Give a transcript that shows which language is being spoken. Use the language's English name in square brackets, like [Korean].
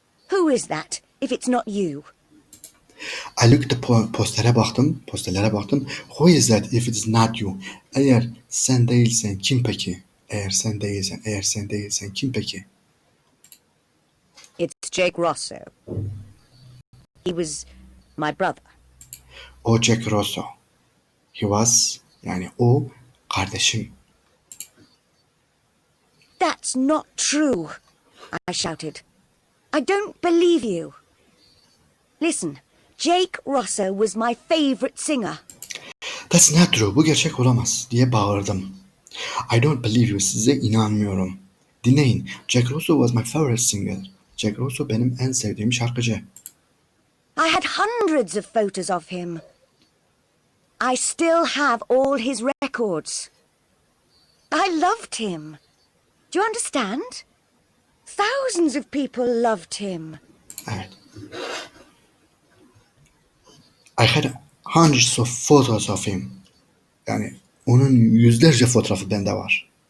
[English] Who is that, if it's not you? I looked at [Turkish] posterlere baktım. [English] Who is that if it is not you? [Turkish] Eğer sen değilsen kim peki? Eğer sen değilsen kim peki? [English] It's Jake Rosso. He was my brother. [Turkish] O Jack Rosso. [English] He was, [Turkish] yani o kardeşim. [English] That's not true, I shouted. I don't believe you. Listen, Jake Rosso was my favorite singer. That's not true. [Turkish] Bu gerçek olamaz diye bağırdım. [English] I don't believe you. [Turkish] Size inanmıyorum. Dinleyin. [English] Jack Rosso was my favorite singer. [Turkish] Jack Rosso benim en sevdiğim şarkıcı. [English] I had hundreds of photos of him. I still have all his records. I loved him. Do you understand? Thousands of people loved him. [Turkish] Evet. [English] I had hundreds of photos of him. [Turkish] Yani onun yüzlerce fotoğrafı bende var.